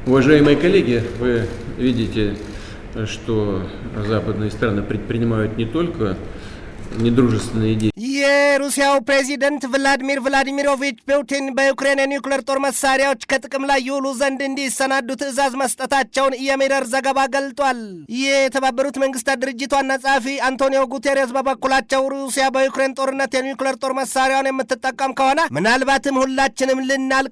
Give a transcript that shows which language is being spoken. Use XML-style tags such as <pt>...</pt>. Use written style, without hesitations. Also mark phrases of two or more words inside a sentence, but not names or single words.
<ru>Уважаемые коллеги, вы видите, что западные страны предпринимают не только недружественные действия.</ru> <am>የሩሲያው ፕሬዚደንት ቭላዲሚር ቭላዲሚሮቪች ፑቲን በዩክሬን የኒውክሌር ጦር መሳሪያዎች ከጥቅም ላይ ይውሉ ዘንድ እንዲሰናዱ ትዕዛዝ መስጠታቸውን የሚረር ዘገባ ገልጧል። የተባበሩት መንግስታት ድርጅት ዋና ጸሐፊ አንቶኒዮ ጉቴሬስ በበኩላቸው ሩሲያ በዩክሬን ጦርነት የኒውክሌር ጦር መሳሪያውን የምትጠቀም ከሆነ ምናልባትም ሁላችንም ልናልቅ</am>